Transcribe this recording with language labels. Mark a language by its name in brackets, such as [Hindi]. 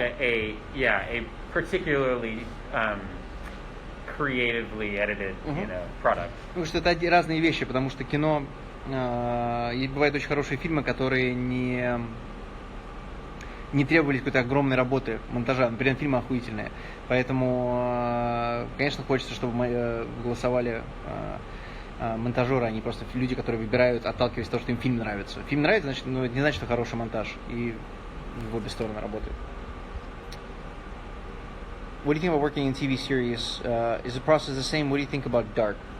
[English] A particularly creatively edited, product. [Russian] Потому что это разные вещи, потому что кино бывают очень хорошие фильмы, которые не требовали какой-то огромной работы монтажа. Например, фильмы охуительные. Поэтому, конечно, хочется, чтобы голосовали монтажеры, а не просто люди, которые выбирают, отталкиваясь от того, что им фильм нравится. Фильм нравится, значит, это не значит, что хороший монтаж. И в обе стороны работает. [English] What do you think about working in TV series? Is the process the same? What do you think about Dark?